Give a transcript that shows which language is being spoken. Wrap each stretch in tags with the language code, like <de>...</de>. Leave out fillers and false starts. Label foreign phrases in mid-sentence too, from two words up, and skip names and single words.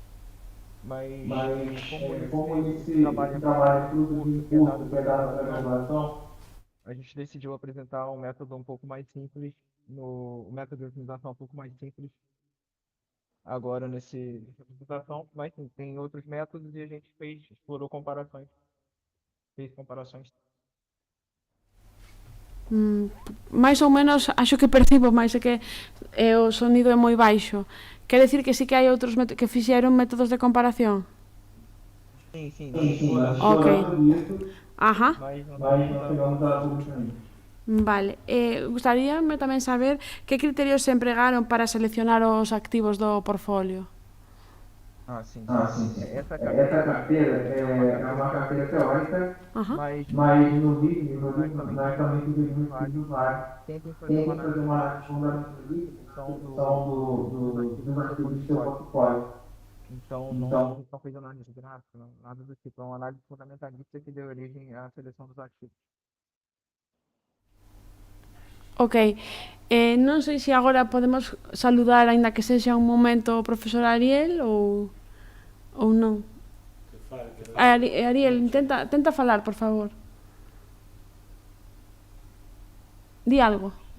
<pt>Mas como esse trabalho é tudo de curso que é dado para a graduação, a gente decidiu apresentar um método um pouco mais simples, o método de otimização um pouco mais simples agora nessa apresentação, mas sim, tem outros métodos e a gente explorou comparações, fez comparações.</pt> <gl>Mais ou menos, acho que percibo máis, é que o sonido é moi baixo. Quer decir que sí que hai outros que fixeron métodos de comparación?</gl> <pt>Sim. Ok. Ajá. Mas nós chegamos a publicar.</pt> <gl>Vale. Gustaríame tamén saber que criterios se empregaron para seleccionar os activos do portfolio.</gl> <pt>Sim. Essa carteira é uma carteira teórica, mas no vídeo nós também sugerimos que o usuário sempre fazer uma análise fundamentalista dos ativos do seu portfólio. Então, não fez análise gráfica, nada do tipo. É uma análise fundamentalista que deu origem à seleção dos ativos. Ok.</pt> <gl>Non sei se agora podemos saludar, aínda que sexa un momento, o profesor Ariel ou non. Ariel, tenta falar, por favor. Di algo.</gl>